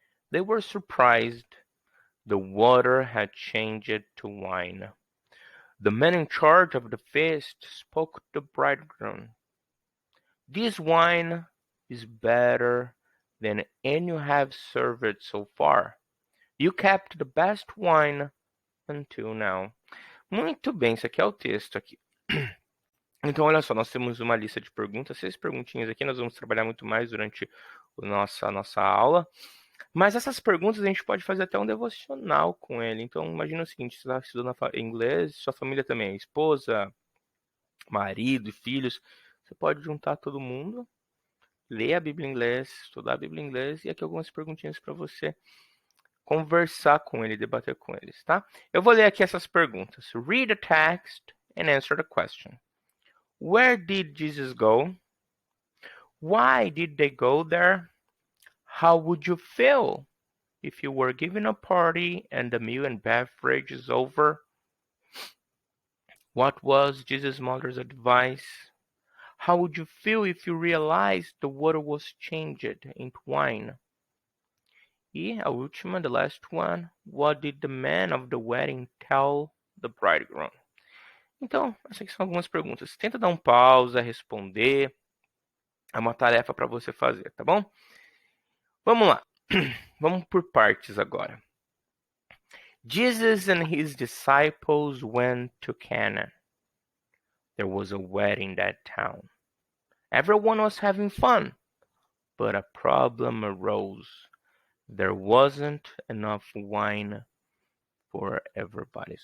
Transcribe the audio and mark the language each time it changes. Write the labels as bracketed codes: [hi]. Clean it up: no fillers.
[en] They were surprised. The water had changed to wine. The man in charge of the feast spoke to the bridegroom. "This wine is better than any you have served so far. You kept the best wine until now." [pt] Muito bem, isso aqui é o texto aqui. Então, olha só, nós temos uma lista de perguntas, 6 perguntinhas aqui, nós vamos trabalhar muito mais durante a nossa aula. Mas essas perguntas a gente pode fazer até um devocional com ele. Então, imagina o seguinte, você está estudando inglês, sua família também, esposa, marido, filhos. Você pode juntar todo mundo, ler a Bíblia em inglês, estudar a Bíblia em inglês e aqui algumas perguntinhas para você conversar com ele, debater com eles, tá? Eu vou ler aqui essas perguntas. [en] Read the text and answer the question. Where did Jesus go? Why did they go there? How would you feel if you were given a party and the meal and beverage is over? What was Jesus' mother's advice? How would you feel if you realized the water was changed into wine? [pt] E a última, [en] the last one, what did the man of the wedding tell the bridegroom? [pt] Então, essas aqui são algumas perguntas. Tenta dar um pausa, responder. É uma tarefa para você fazer, tá bom? Vamos lá. Vamos por partes agora. [en] Jesus and his disciples went to Cana. There was a wedding in that town. Everyone was having fun, but a problem arose. There wasn't enough wine for everybody.